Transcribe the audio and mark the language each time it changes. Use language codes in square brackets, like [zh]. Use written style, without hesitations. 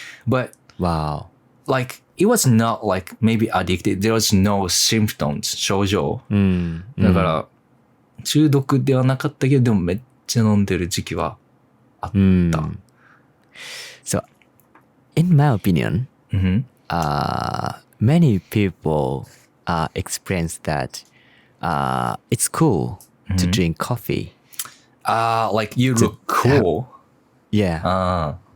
[en] But like it was not like maybe addicted. There was no symptoms, 症状。 [ja] だから中毒ではなかったけど、でもめっちゃ飲んでる時期はあった。 [en] So, in my opinion, many people experience that it's cool to drink coffee. Like you look cool. Yeah.